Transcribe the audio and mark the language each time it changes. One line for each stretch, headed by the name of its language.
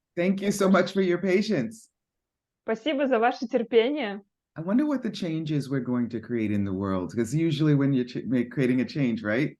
English: Thank you so much for your patience.
Russian: Спасибо за ваше терпение.
English: I wonder what the changes we're going to create in the world, because usually when you're creating a change, right?